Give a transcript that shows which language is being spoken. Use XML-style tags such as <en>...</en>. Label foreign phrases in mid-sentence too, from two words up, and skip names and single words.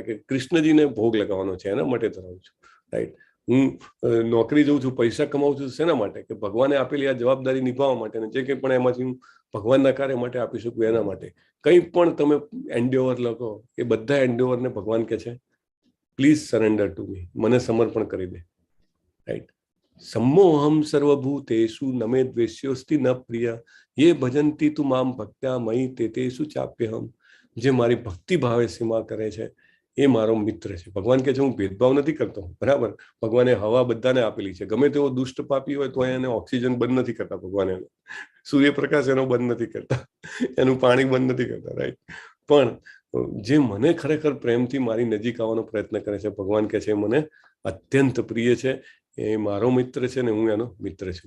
<gu>કે કૃષ્ણજીને ભોગ લગાવવાનો છે, એના માટે ધરાવું છું. રાઈટ, હું નોકરી જઉં છું, પૈસા કમાવું છું શેના માટે? કે ભગવાને આપેલી આ જવાબદારી નિભાવવા માટે, અને જે કંઈ પણ એમાંથી હું ભગવાનના કાર્ય માટે આપી શકું એના માટે. કંઈ પણ તમે એન્ડેવર લખો, એ બધા એન્ડેવરને ભગવાન કહે છે</gu> <en>please surrender to me,</en> <gu>મને સમર્પણ કરી દે. રાઈટ,</gu> <sa>सम्मोहम सर्वभूतेषु नमे द्वेष्योस्ति न प्रिय ये भजन्ति तु माम भक्त्या मयि तेतेषु चाप्यहम.</sa> <gu>જે મારી ભક્તિ ભાવે સીમા કરે છે એ મારો મિત્ર છે. ભગવાન કહે છે હું ભેદભાવ નથી કરતો. બરાબર, ભગવાને હવા બધાને આપેલી છે. ગમે તેવો દુષ્ટ પાપી હોય તો એને ઓક્સિજન બંધ નથી કરતા ભગવાન, એનો સૂર્યપ્રકાશ એનો બંધ નથી કરતા, એનું પાણી બંધ નથી કરતા. રાઈટ, પણ જે મને ખરેખર પ્રેમથી મારી નજીક આવવાનો પ્રયત્ન કરે છે, ભગવાન કહે છે મને અત્યંત પ્રિય છે, એ મારો મિત્ર છે ને હું એનો મિત્ર છું.</gu>